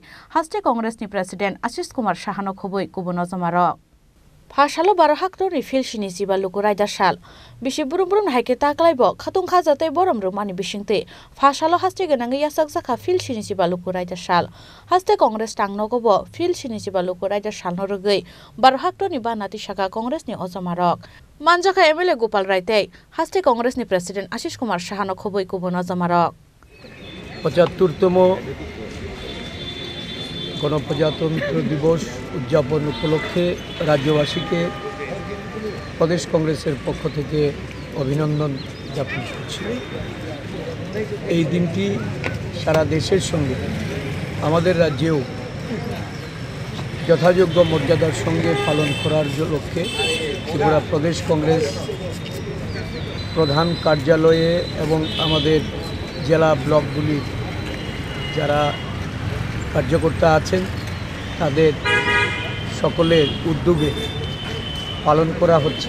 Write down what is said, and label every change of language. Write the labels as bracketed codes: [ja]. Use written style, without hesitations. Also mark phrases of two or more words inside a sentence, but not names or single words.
[trp] haste Congress ni President Ashish Kumar Shahano khoboi kubun ozamarok Phashalo barhakto ni fil sini siba lukoraida shal bishi burum haike taklaibo khatung khajate borom rumani bishingte Phashalo haste ganangi yasak jaka fil sini siba lukoraida shal haste Congress tang nogobo fil sini siba lukoraida shalno rugui barhakto ni ba nati shaga Congress ni ozamarok Manjaka MLA Gopal Raite haste Congress ni President Ashish Kumar Shahano khoboi kubun ozamarok [bn] ৭৫তম গণপ্রজাতন্ত্র দিবস উদযাপন উপলক্ষে রাজ্যবাসীকে প্রদেশ কংগ্রেসের পক্ষ থেকে অভিনন্দন জ্ঞাপন করছি। এই দিনটি সারা দেশের সঙ্গে আমাদের রাজ্যেও যথাযোগ্য মর্যাদার সঙ্গে পালন করার লক্ষ্যে ত্রিপুরা প্রদেশ কংগ্রেস প্রধান কার্যালয়ে এবং আমাদের জেলা ব্লকগুলির যারা কার্যকর্তা আছেন তাদের সকলের উদ্যোগে পালন করা হচ্ছে।